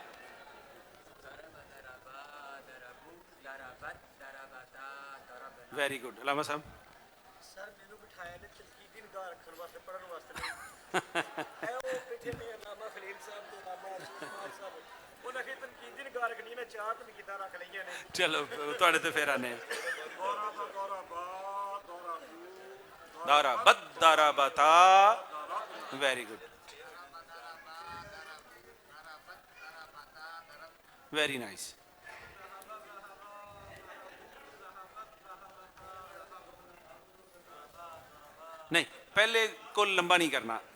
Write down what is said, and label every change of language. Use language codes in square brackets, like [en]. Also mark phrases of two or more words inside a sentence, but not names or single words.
[en] very good. علامہ صاحب. [pa] سر مینوں بٹھایا نے تنقیدی نگاہ رکھن واسطے پڑھن واسطے نہیں اے او پیچھے نے علامہ خلیل صاحب تے علامہ عثمان صاحب انہاں کی تنقیدی نگاہ رکھنی نے چار تنقیداں رکھ لئیاں نے. چلو تواڈے تے پھر آنے. [ar] دورا با دورا با دورا بو دارا بت دارا بتا. [en] very good. very nice. [ur] نہیں پہلے کو لمبا نہیں کرنا.